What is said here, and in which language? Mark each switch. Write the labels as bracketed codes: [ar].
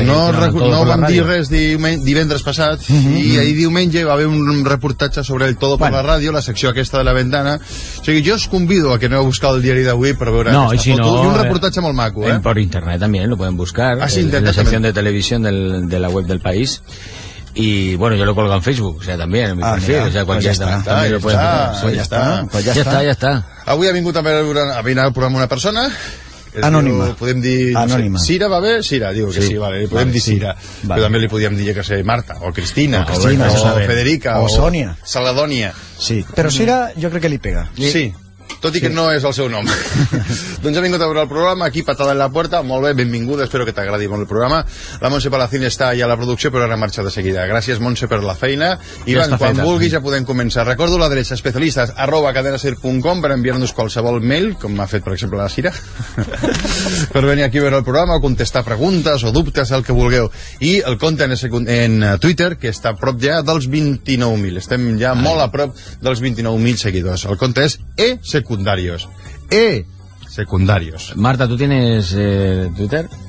[ca] No vam dir res divendres passat, mm-hmm. I ahir diumenge va haver un reportatge sobre el Todo per la Ràdio, la secció aquesta de la ventana. O sigui, jo us convido a que aneu a buscar el diari d'avui per veure aquesta foto. No, i un reportatge molt maco, eh? Por internet també, lo podem buscar. Ah, sí, internet. La secció de televisió de la web del País. [es] Y bueno, yo lo colgo en Facebook, o sea, también en mi perfil, o sea, cualquier ya está. [ca] Avui ha vingut a veure el programa una persona anònima. Podem dir, anònima. No sé, Sira, va bé? Sira, diu que sí, sí, vale. Podem dir Sira. Vale. Però també li podíem dir que sigui Marta, o Cristina, o Federica, o Sònia. Saladònia. Sí, però Sira jo crec que li pega. Sí. Tot i que no és el seu nom. Doncs ha vingut a veure el programa, aquí Patada en la Puerta. Molt bé, benvinguda, espero que t'agradi molt el programa. La Montse Palacín està ja a la producció, però ara marxa de seguida. Gràcies, Montse, per la feina. Ivan, quan vulguis ja podem començar. Recordo l'adreça especialistes@cadenaser.com per enviar-nos qualsevol mail, com m'ha fet, per exemple, la Sira, per venir aquí a veure el programa o contestar preguntes o dubtes, el que vulgueu. I el compte en Twitter, que està a prop ja dels 29.000. Estem ja molt a prop dels 29.000 seguidors. El compte és E-Secundarios. E-Secundarios. [es] Marta, ¿tú tienes Twitter?